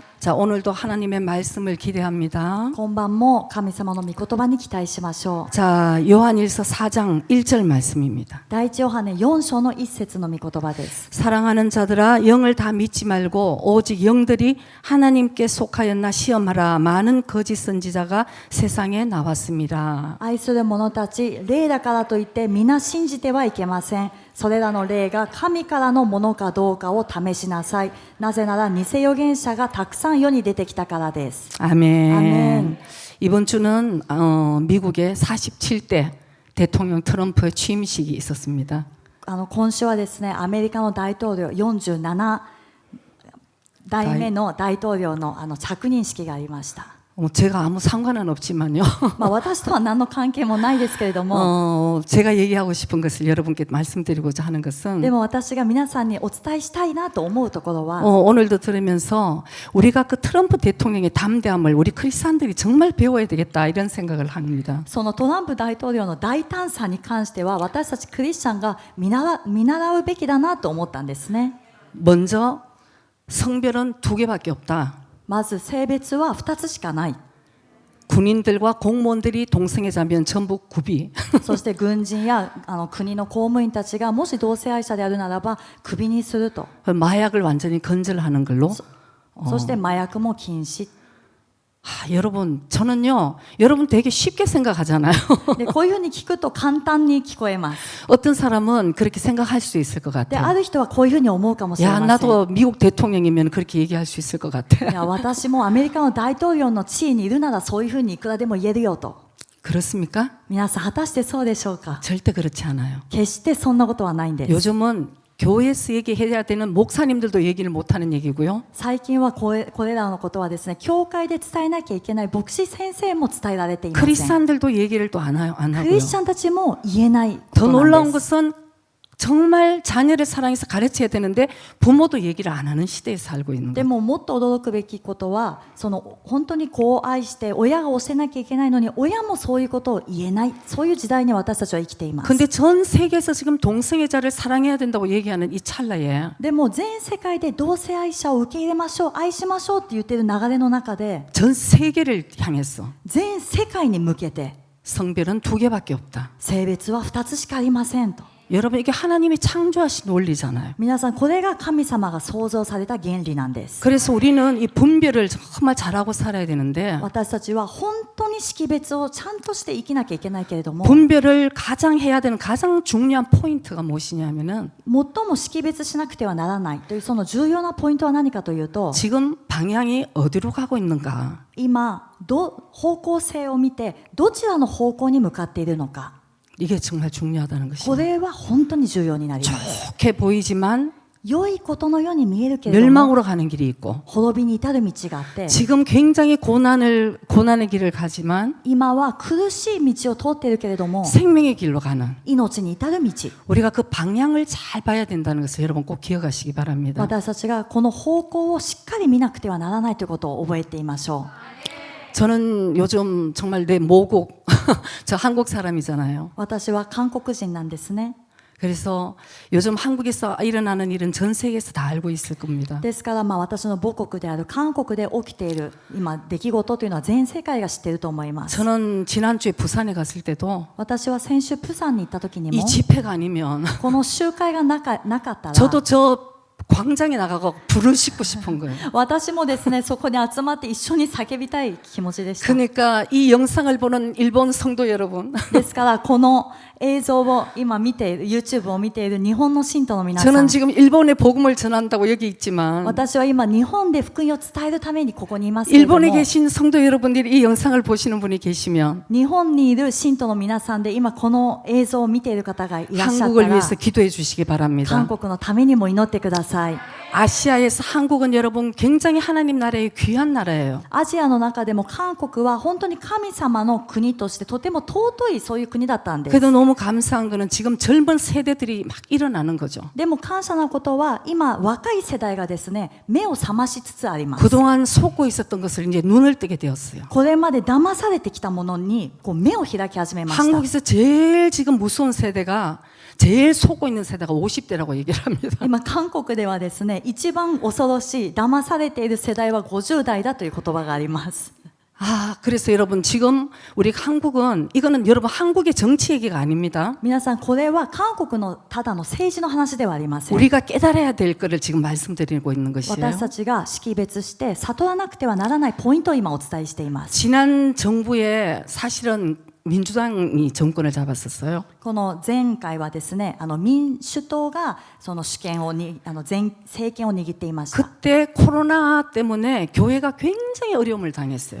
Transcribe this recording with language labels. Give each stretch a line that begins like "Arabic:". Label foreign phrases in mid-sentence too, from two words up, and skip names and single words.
Korean: 자, 오늘도 하나님의 말씀을 기대합니다.
Japanese: 今晩も神様の御言葉に期待しましょう。
Korean: 자, 요한일서 4장 1절 말씀입니다.
Japanese: 第一ヨハネ4章の1節の御言葉です。
Korean: 사랑하는 자들아, 영을 다 믿지 말고 오직 영들이 하나님께 속하였나 시험하라. 많은 거짓 선지자가 세상에 나왔습니다.
Japanese: 愛する者たち、霊だからといって皆信じてはいけません。それらの霊が神からのものかどうかを試しなさい。なぜなら偽預言者がたくさん世に出てきたからです。
Korean: 아멘. 아멘. 이번 주는 미국의 47대 대통령 트럼프의 취임식이 있었습니다.
Japanese: 今週はですね、アメリカの大統領47代目の大統領の着任式がありました。
Korean: 제가 아무 상관은 없지만요.
Japanese: 私とは何の関係もないですけれども、
Korean: 제가 얘기하고 싶은 것을 여러분께 말씀드리고자 하는 것은
Japanese: でも私が皆さんにお伝えしたいなと思うところは、
Korean: 오늘도 들으면서 우리가 그 트럼프 대통령의 담대함을 우리 크리스찬들이 정말 배워야 되겠다 이런 생각을 합니다.
Japanese: そのトランプ大統領の大胆さに関しては私たちクリスチャンが見習うべきだなと思ったんですね。
Korean: 먼저 성별은 2개밖에 없다.
Japanese: まず性別は2つしかない。
Korean: 군인들과 공무원들이 동성애자면 전부 구비.
Japanese: そして軍人や国の公務員たちがもし同性愛者であるならばクビにすると。
Korean: 마약을 완전히 건절하는 걸로.
Japanese: そして麻薬も禁止。
Korean: 여러분, 저는요, 여러분 되게 쉽게 생각하잖아요.
Japanese: でこういうふうに聞くと簡単に聞こえます。
Korean: 어떤 사람은 그렇게 생각할 수 있을 것
Japanese: で
Korean: 같아요.
Japanese: ある人はこういうふうに思うかもしれ
Korean: 야,
Japanese: ません。
Korean: 나도 미국 대통령이면 그렇게 얘기할 수 있을 것 같아.
Japanese: いや私もアメリカの大統領の地位にいるならそういうふうにいくらでも言えるよと。
Korean: 그렇습니까?
Japanese: 皆さん果たしてそうでしょうか。
Korean: 절대 그렇지 않아요.
Japanese: 決してそんなことはないんです。
Korean: 요즘은 교회에서 얘기해야 되는 목사님들도 얘기를 못하는 얘기고요.
Japanese: 最近はこれらのことはですね、教会で伝えなきゃいけない牧師先生も伝えられていません。
Korean: 크리스찬들도 얘기를 또 안
Japanese: ク
Korean: 하고요.
Japanese: リスチャンたちも言えないこ
Korean: 더
Japanese: と
Korean: 놀라운
Japanese: なんです。
Korean: 것은 정말 자녀를 사랑해서 가르쳐야 되는데 부모도 얘기를 안 하는 시대에 살고 있는
Japanese: で
Korean: 거예요.
Japanese: ももっと驚くべきことは、その本当に子を愛して親が教えなきゃいけないのに親もそういうことを言えない、そういう時代に私たちは生きています。
Korean: 근데 전 세계에서 지금 동성애자를 사랑해야 된다고 얘기하는 이 찰나에
Japanese: でも全世界で同性愛者を受け入れましょう、愛しましょうって言ってる流れの中で、
Korean: 전 세계를 향했어.
Japanese: 全世界に向けて
Korean: 성별은 2개밖에 없다.
Japanese: 性別は2つしかありませんと。
Korean: 여러분, 이게 하나님이 창조하신 논리잖아요.
Japanese: 皆さんこれが神様が創造された原理なんです。
Korean: 그래서 우리는 이 분별을 정말 잘하고 살아야 되는데
Japanese: 私たちは本当に識別をちゃんとして生きなきゃいけないけれども、
Korean: 분별을 가장 해야 되는 가장 중요한 포인트가 무엇이냐면은
Japanese: 最も識別しなくてはならないというその重要なポイントは何かというと、
Korean: 지금 방향이 어디로 가고 있는가.
Japanese: 今方向性を見てどちらの方向に向かっているのか、
Korean: 이게 정말 중요하다는
Japanese: こ
Korean: 것이에요.
Japanese: れは本当に重要になります。
Korean: 좋게 보이지만
Japanese: 良いことのように見えるけれども
Korean: 멸망으로 가는 길이 있고
Japanese: 滅びに至る道があって、
Korean: 지금 굉장히 고난의 길을 가지만
Japanese: 今は苦しい道を通っているけれども
Korean: 생명의 길로 가는
Japanese: 命に至る道、
Korean: 우리가 그 방향을 잘 봐야 된다는 것을 여러분 꼭 기억하시기 바랍니다.
Japanese: 私たちがこの方向をしっかり見なくてはならないということを覚えていましょう。
Korean: 저는 요즘 정말 내 모국 저 한국 사람이잖아요.
Japanese: 私は韓国人なんですね。
Korean: 그래서 요즘 한국에서 일어나는 일은 전 세계에서 다 알고 있을 겁니다.
Japanese: ですから私の母国である韓国で起きている今出来事というのは全世界が知っていると思います。
Korean: 저는 지난주에 부산에 갔을 때도
Japanese: 私は先週プサンに行った時に
Korean: 이
Japanese: も
Korean: 집회가 아니면
Japanese: この集会がなかったら
Korean: 저도 저 광장에 나가고 불을 씻고 싶은 거예요.
Japanese: 私もですねそこに集まって一緒に叫びたい気持ちでした。
Korean: 그러니까 이 영상을 보는 일본 성도 여러분,
Japanese: ですからこの映像を今見ている YouTube を見ている日本の信徒の皆さ
Korean: 저는
Japanese: ん、
Korean: 지금 일본에 복음을 전한다고 여기 있지만
Japanese: 私は今日本で福音を伝えるためにここにいますけれども、
Korean: 일본에 계신 성도 여러분들이 이 영상을 보시는 분이 계시면
Japanese: 日本にいる信徒の皆さんで今この映像を見ている方がいらっしゃった
Korean: 한국을
Japanese: ら
Korean: 위해서 기도해 주시기
Japanese: 韓
Korean: 바랍니다.
Japanese: 国のためにも祈ってください。
Korean: 아시아에서 한국은 여러분 굉장히 하나님 나라의 귀한 나라예요.
Japanese: アジアの中でも韓国は本当に神様の国としてとても尊いそういう国だったんです。
Korean: 그래도 너무 감사한 거는 지금 젊은 세대들이 막 일어나는 거죠.
Japanese: でも感謝なことは今若い世代がですね目を覚ましつつあります。
Korean: 그동안 속고 있었던 것을 이제 눈을 뜨게 되었어요.
Japanese: これまで騙されてきたものにこう目を開き始めました。
Korean: 한국에서 제일 지금 무서운 세대가 제일 속고 있는 세대가 50대라고 얘기를 합니다.
Japanese: 今韓国ではですねね、一番恐ろしい騙されている世代は50代だという言葉があります。
Korean: 아, 그래서 여러분 지금 우리 한국은 이거는 여러분 한국의 정치 얘기가 아닙니다.
Japanese: 皆さん、これは韓国のただの政治の話ではありません。
Korean: 우리가 깨달아야 될 거를 지금 말씀드리고 있는 것이에요.
Japanese: 私たちが識別して悟らなくてはならないポイントを今お伝えしています。
Korean: 지난 정부에 사실은 민주당이 정권을 잡았었어요.
Japanese: この前回はですね、民主党がその主権をに政権を握っていました。
Korean: 그때 코로나 때문에 교회가 굉장히 어려움을 당했어요.